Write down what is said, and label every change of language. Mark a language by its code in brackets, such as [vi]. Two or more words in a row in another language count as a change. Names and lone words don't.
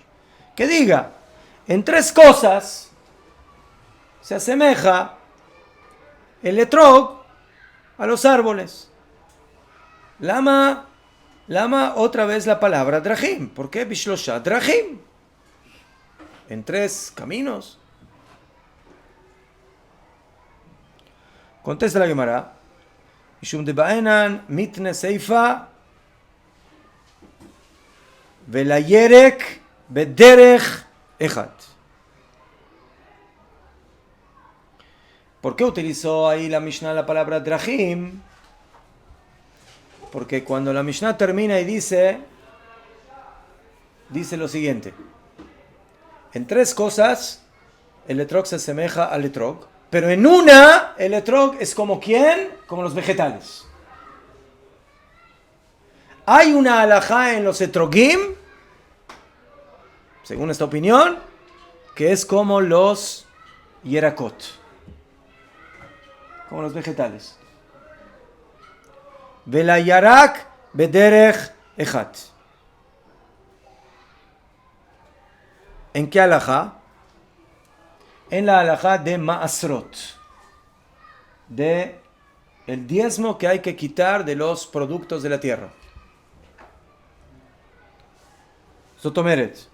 [es] Que diga, en tres cosas se asemeja el etrog a los árboles. Lama otra vez la palabra Drahim. ¿Por qué? [he] בשלושה דרכים. [es] En tres caminos. Contesta la Gemara. [he] משום דבעינן מתני סיפא ולירק בדרך אחד. [es] ¿Por qué utilizó ahí la Mishnah la palabra Drahim? Porque cuando la Mishnah termina y dice lo siguiente. En tres cosas el etrog se asemeja al etrog, pero en una el etrog es como ¿quién? Como los vegetales. Hay una halajá en los etrogim, según esta opinión, que es como los yerakot, como los vegetales. [he] ולירק בדרך אחת. [es] ¿En qué halajá? En la halajá de Maasrot, de el diezmo que hay que quitar de los productos de la tierra. Sotomeret.